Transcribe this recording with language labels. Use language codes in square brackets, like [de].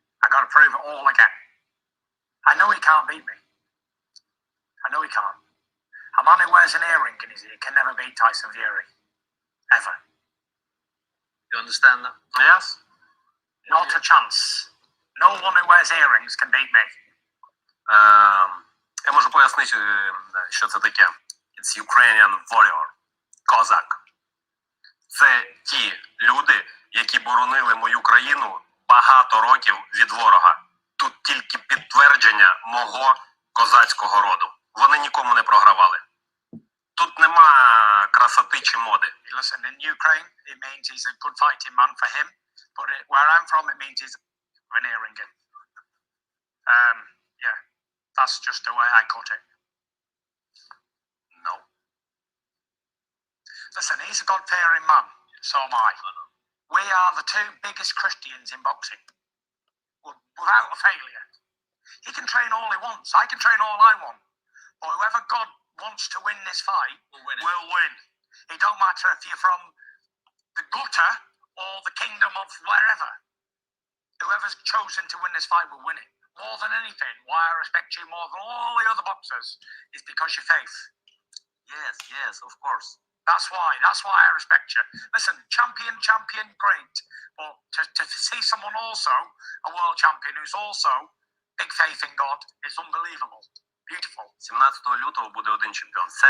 [en] I gotta prove it all again. I know he can't beat me. I know he can't. A man who wears an earring in his ear can never beat Tyson Fury. Ever. You understand that? Yes? Not a chance. No one who wears earrings can beat me. [uk] Я можу пояснити, що це таке. [en] It's Ukrainian warrior. Козак. [uk] Це ті люди, які боронили мою країну багато років від ворога. Тут тільки підтвердження мого козацького роду. Вони нікому не програвали. Тут нема красоти чи моди. [en] Listen, in Ukraine, it means he's a good fighting man for him. But where I'm from, it means he's veneering him. Yeah, that's just the way I cut it. No. Listen, he's a God-fearing man. So am I. We are the two biggest Christians in boxing. Without a failure. He can train all he wants. I can train all I want. But whoever God wants to win this fight will win. It don't matter if you're from the gutter or the kingdom of wherever. Whoever's chosen to win this fight will win it. More than anything, why I respect you more than all the other boxers is because your faith. Yes, of course. That's why I respect you. Listen, champion, great. But to see someone also, a world champion, who's also big faith in God, is unbelievable. Beautiful. [uk] 17 лютого буде один чемпіон.